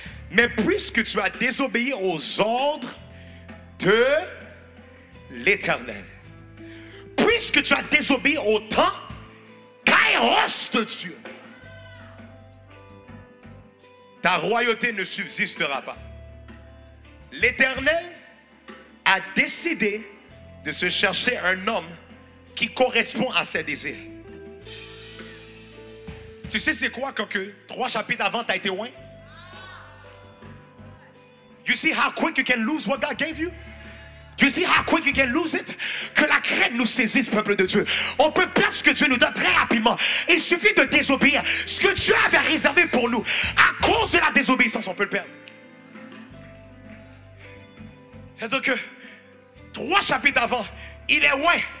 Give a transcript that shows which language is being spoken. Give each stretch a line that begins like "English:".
French: Mais puisque tu as désobéi aux ordres de l'Éternel, puisque tu as désobéi au temps kairos de Dieu, ta royauté ne subsistera pas. L'Éternel a décidé de se chercher un homme qui correspond à ses désirs. Tu sais c'est quoi quand que 3 chapitres avant tu as été loin?
English: You see how quick you can lose what God gave you? You see how quick you can lose it?
French: Que la crainte nous saisisse, peuple de Dieu. On peut perdre ce que Dieu nous donne très rapidement. Il suffit de désobéir. Ce que Dieu avait réservé pour nous, à cause de la désobéissance, on peut le perdre. C'est-à-dire que 3 chapitres avant, il est loin.